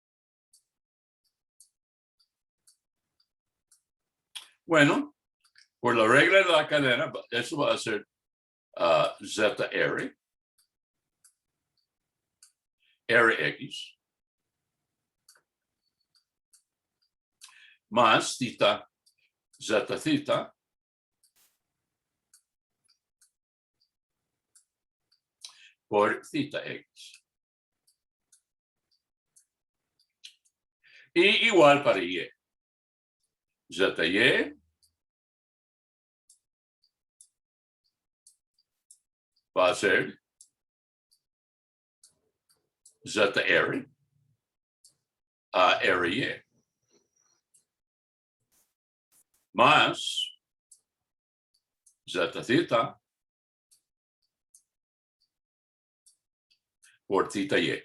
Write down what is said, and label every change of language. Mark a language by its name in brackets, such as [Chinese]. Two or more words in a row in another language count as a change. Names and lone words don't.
[Spanish] Bueno, por la regla de la cadena, eso va a ser zr, rx, más theta, z theta, por theta x. Y igual para y. Zy va a ser zr a ry más z theta por theta y.